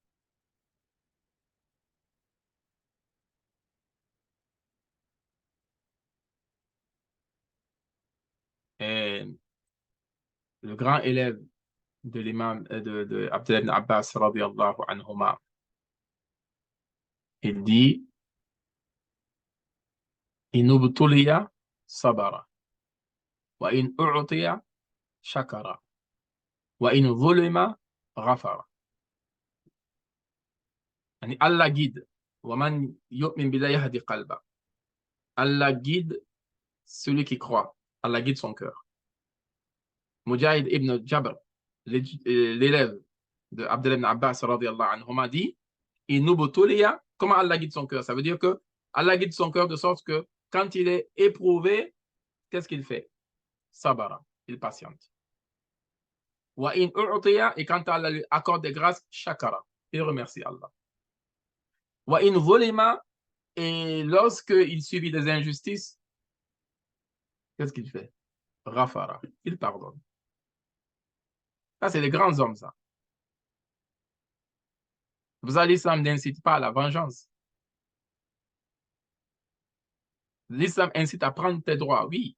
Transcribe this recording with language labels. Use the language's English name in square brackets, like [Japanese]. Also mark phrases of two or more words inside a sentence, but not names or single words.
[French] Et le grand élève de l'imam de Abdullah ibn Abbas [Arabic] رضي الله عنهما, [French] il dit [Arabic] إن ابتلي صبر وإن أعطي شكر وإن ظلم غفر. يعني الله guide ومن يؤمن بالله يهد قلبه. [French] Allah guide celui qui croit. Allah guide son cœur. Mujahid ibn Jabr, l'élève de Abdullah ibn Abbas [Arabic] رضي الله عنهما, [French] dit comment Allah guide son cœur? Ça veut dire que Allah guide son cœur de sorte que quand il est éprouvé, qu'est-ce qu'il fait? Sabara, il patiente. [Arabic] وإن أعطي, [French] et quand Allah lui accorde des grâces, shakara, il remercie Allah. [Arabic] وإن ظلم, [French] et lorsqu'il subit des injustices, qu'est-ce qu'il fait? Rafara, il pardonne. Ça, c'est les grands hommes, ça. Vous allez, l'islam n'incite pas à la vengeance. L'islam incite à prendre tes droits, oui.